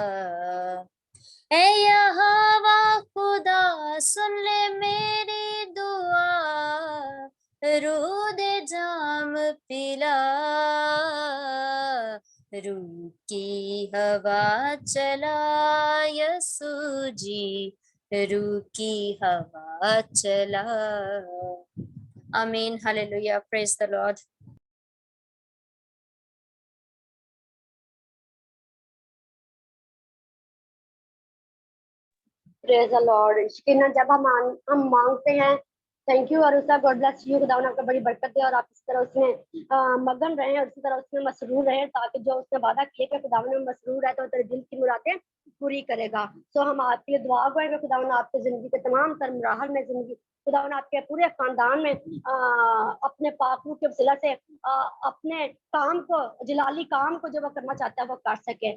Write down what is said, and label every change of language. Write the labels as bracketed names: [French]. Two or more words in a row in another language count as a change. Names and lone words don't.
[Urdu] اے یہوواہ خدا سن لے میری دعا، روح دے جام پلا، روح کی ہوا چلا یسوع جی، روح کی ہوا چلا. [English] Amen. Hallelujah. Praise the Lord. Praise the Lord. [Urdu] یقیناً جب ہم مانگتے ہیں, [English] thank you [Urdu] अरुषा, [English] God bless you, [Urdu] خدا آپ کو بڑی برکت دے اور آپ اس طرح اس میں مگن رہے اور اسی طرح اس میں مسرور رہے، تاکہ جو اس نے وعدہ کیا کہ خدا میں مسرور ہے تو تیرے دل کی مرادیں پوری کرے گا. سو ہم آپ کے لیے دعا کریں گے، خدا آپ کی زندگی کے تمام تر مراحل میں، زندگی خدا آپ کے پورے خاندان میں اپنے پاکرو کے وسیلہ سے اپنے کام کو، جلالی کام کو جو وہ کرنا چاہتا ہے وہ کر سکے.